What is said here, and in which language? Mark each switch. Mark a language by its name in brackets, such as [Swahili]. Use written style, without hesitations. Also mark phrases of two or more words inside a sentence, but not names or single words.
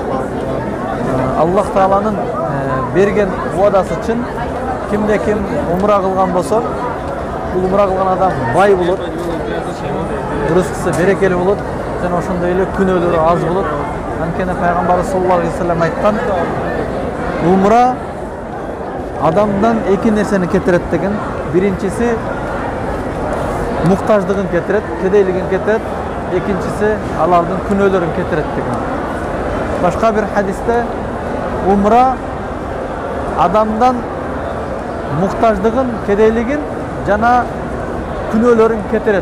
[Kyrgyz] Аллах Тааланын берген уадасы чын. Кимде ким умра кылган болсо, бул умра кылган адам бай болот, рызкысы берекелүү болот, жана ошондой эле күнөөлөрү аз болот. Анткени пайгамбарыбыз [Arabic] صلى الله عليه وسلم [Kyrgyz] айткан, умра адамдан эки нерсени кетирет деген. Биринчиси муктаждыгын кетирет, кедейлигин кетирет. Экинчиси алардын күнөөлөрүн кетирет деген. Башка бир хадисте умра адамдан муктаждыгын, кедейлигин жана күнөөлөрүн кетирет.